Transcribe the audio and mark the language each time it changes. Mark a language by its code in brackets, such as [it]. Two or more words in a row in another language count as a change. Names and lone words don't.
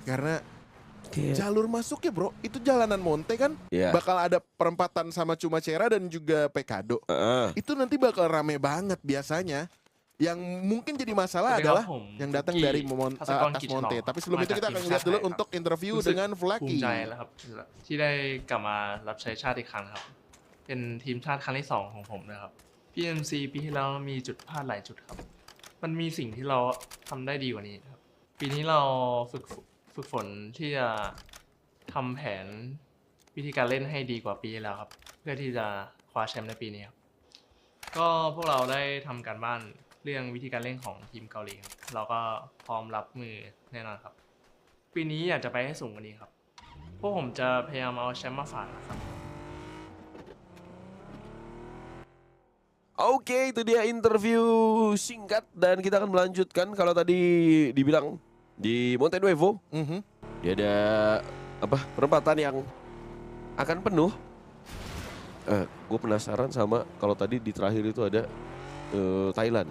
[id] Karena jalur masuknya bro, itu jalanan Monte kan. Iya. Bakal ada perempatan sama Cumacera dan juga Pekado. Itu nanti bakal rame banget biasanya. Yang mungkin jadi masalah adalah yang datang dari atas Monte. Tapi sebelum itu kita akan lihat dulu untuk interview dengan [th] ภูมิ Vlaki. ใจแล้วครับที่ได้กลับมารับใช้ชาติอีกครั้งครับเป็นทีมชาติครั้งที่2ของผมนะครับ PMC ปีที่แล้ว มีจุดพลาดหลายจุดครับมันมีสิ่งที่เราทำได้ดีกว่านี้ครับปีนี้เราฝึกฝนที่จะทำแผนวิธีการเล่นให้ดีกว่าปีที่แล้วครับเพื่อที่จะคว้าแชมป์ในปีนี้ครับก็พวกเราได้ทำการบ้านเรื่องวิธีการเล่นของทีมเกาหลีครับเราก็พร้อมรับมือแน่นอนครับปีนี้อยากจะไปให้สูงกว่านี้ครับพวกผมจะพยายามเอาแชมป์มาฝากนะครับ [id] Oke, itu dia interview singkat dan kita akan melanjutkan. Kalau tadi dibilang di Monte Nuevo, dia ada apa perempatan yang akan penuh. Gue penasaran sama kalau tadi di terakhir itu ada Thailand.